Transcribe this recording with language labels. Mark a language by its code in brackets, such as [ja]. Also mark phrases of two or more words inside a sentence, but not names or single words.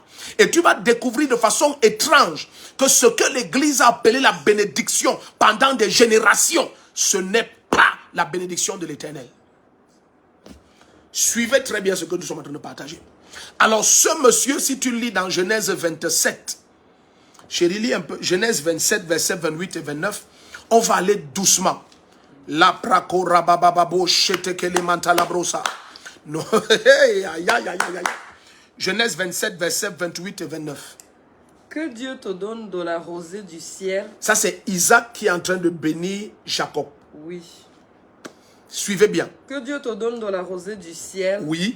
[fr] Et tu vas découvrir de façon étrange que ce que l'Église a appelé la bénédiction pendant des générations, ce n'est pas la bénédiction de l'Éternel. Suivez très bien ce que nous sommes en train de partager. Alors ce monsieur, si tu lis dans Genèse 27, chérie, lis un peu, Genèse 27, versets 28 et 29, on va aller doucement. La prako rabababo shetekele mantalabrosa. Non, Genèse 27, versets 28 et 29. Que Dieu te donne de la rosée du ciel. Ça c'est Isaac qui est en train de bénir Jacob. Oui. Suivez bien. Que Dieu te donne de la rosée du ciel. Oui.